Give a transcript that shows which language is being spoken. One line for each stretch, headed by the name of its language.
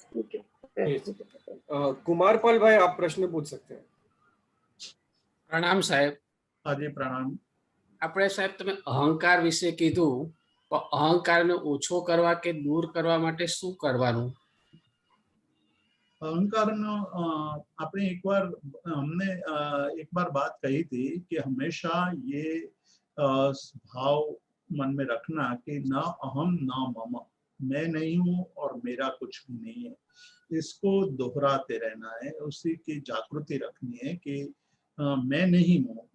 Hindi: कुमारपाल भाई, आप प्रश्न पूछ सकते हैं. प्रणाम साहेब.
Gujarati: આજે પ્રણામ. આપણે સાહેબ તમે અહંકાર વિશે કીધું, પણ અહંકારને ઓછો કરવા કે દૂર કરવા માટે શું કરવાનું? અહંકારનો આપણે
Hindi: हमने एक बार बात कही थी कि हमेशा ये भाव मन में रखना कि ना अहम ना मम, मैं नहीं हूँ और मेरा कुछ भी नहीं है. इसको दोहराते रहना है, उसी की जागृति रखनी है कि मैं नहीं हूँ.